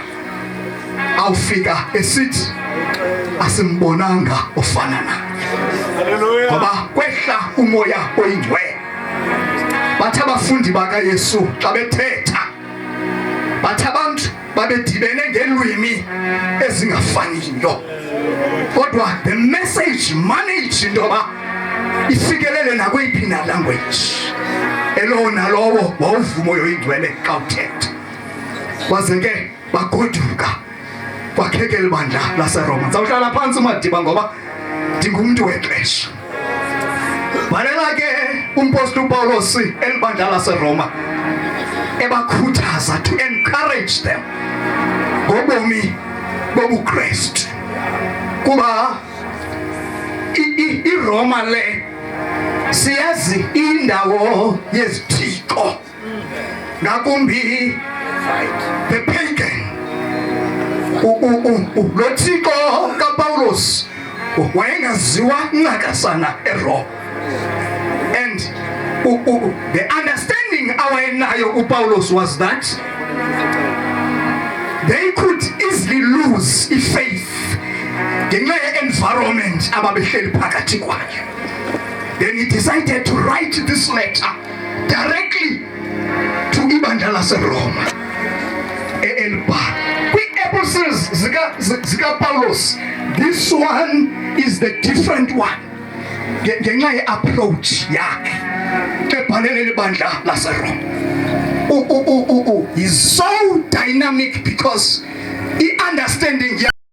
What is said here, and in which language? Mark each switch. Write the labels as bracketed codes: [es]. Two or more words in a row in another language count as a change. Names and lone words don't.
[xh] Awufika esithi asimbonanga ofana naye. Ngoba kwehla umoya oyingcwele. Bathi abafundi bakaYesu xa bethetha, bathi abantu babedibene ngelwimi ezingafaniyo. Kodwa [en] the message managed [xh] intoba ifikelele nakweyiphi na language. Elo nalowo wawuvuma oyingcwele xa uthetha. Kwaze ke bagoduka kwakhekela ibandla laseRoma. Ndizawuhlala phantsi umadiba ngoba ndingumntu wexesha. Bhalela ke umpostoli Paulus elibandla laseRoma ebakhuthaza [en] to encourage them [xh] ngobomi bobuKristu. Kuba iRoma le siyazi indawo yezithixo, ngakumbi [en] the pagan. [xh] Lo thixo kaPaulus wayengaziwa ncakasana eRoma. [en] And the understanding [xh] awayenayo uPaulus [en] was that they could easily lose faith [xh] ngenxa ye-environment ababehleli phakathi kwayo. [en] Then he decided to write this letter directly to [xh] ibandla laseRoma. Kwi-epistles zikaPaulus, [en] this one is the different one. [xh] Ngenxa ye-approach yakhe ebhalele ibandla laseRoma. [en] He's so dynamic because he understanding